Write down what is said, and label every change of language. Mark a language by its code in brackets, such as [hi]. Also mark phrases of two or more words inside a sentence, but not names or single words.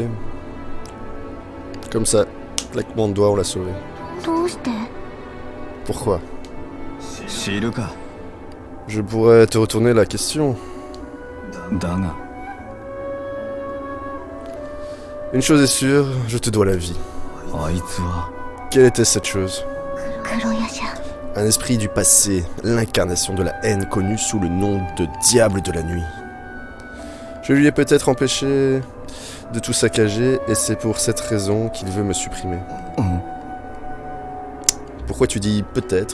[fr] Comme ça, claquement de doigts, on l'a sauvé. Pourquoi? Je pourrais te retourner la question. [ja] だが [fr] Une chose est sûre, je te dois la vie. [ja] あいつは [fr] Quelle était cette chose? [ja] 黒夜叉 [fr] Un esprit du passé, l'incarnation de la haine connue sous le nom de Diable de la Nuit. Je lui ai peut-être empêché de tout saccager et c'est pour cette raison qu'il veut me supprimer. うん Pourquoi tu dis peut-être?